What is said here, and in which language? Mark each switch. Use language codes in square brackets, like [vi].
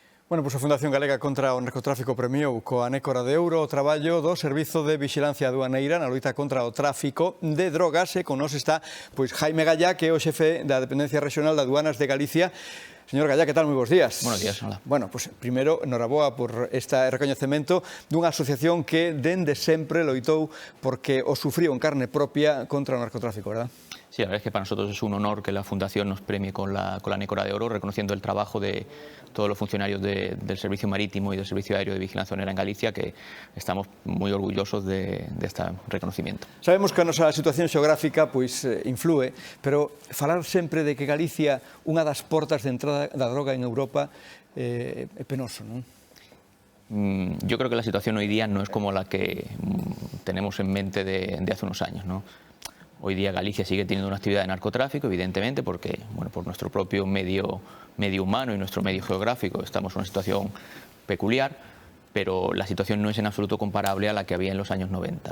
[gl] Bueno, pois a Fundación Galega contra o Narcotráfico premiou coa Nécora de Ouro o traballo do Servizo de Vixilancia Aduaneira na loita contra o tráfico de drogas e con nos está pois Jaime Gallá, que é o xefe da Dependencia Regional de Aduanas de Galicia. Señor Gallá, que tal? Moi bons días. [es] Buenos días, hola. [gl] Bueno, pois primeiro, enhoraboa por este recoñecemento dunha asociación que dende sempre loitou porque o sufriu en carne propia contra o narcotráfico, verdad? [es] Sí, la verdad es que para nosotros es un honor que la Fundación nos premie con la Nécora de Oro, reconociendo el trabajo de todos los funcionarios del Servicio Marítimo y del Servicio Aéreo de Vigilancia Aduanera en Galicia, que estamos muy orgullosos de este reconocimiento. [gl] Sabemos que a nosa situación xeográfica pois influe, pero falar sempre de que Galicia unha das portas de entrada da droga en Europa é penoso, non? [es] Yo creo que la situación hoy día no es como la que tenemos en mente de hace unos años, ¿no? Hoy día Galicia sigue teniendo una actividad de narcotráfico, evidentemente, porque por nuestro propio medio humano y nuestro medio geográfico estamos en una situación peculiar, pero la situación no es en absoluto comparable a la que había en los años 90.